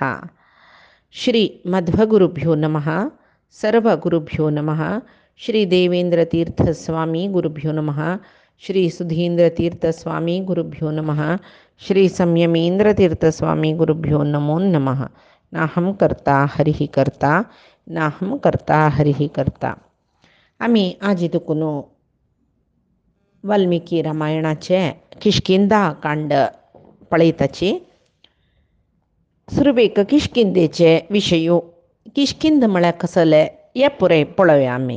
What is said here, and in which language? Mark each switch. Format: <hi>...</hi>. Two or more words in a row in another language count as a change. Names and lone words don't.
<sa>श्री मध्वगुरुभ्यो नमः. सर्वगुरुभ्यो नमः. श्री देवेंद्रतीर्थस्वामी गुरुभ्यो नमः. श्री सुधींद्रतीर्थस्वामी गुरुभ्यो नमः. श्री संयमेंद्रतीर्थस्वामी गुरुभ्यो नमो नमः. नाहं कर्ता हरिः कर्ता नाहं कर्ता हरिः कर्ता.</sa> <kok>आम्ही आज इतुकुनो वाल्मिकी रामायणाचे किष्किंधा कांड पळयताची. सुरवेक किष्किंधेचे विशयो. किष्किंध म्हळ्यार कसले हे पुरे पळोवया आमी.</kok>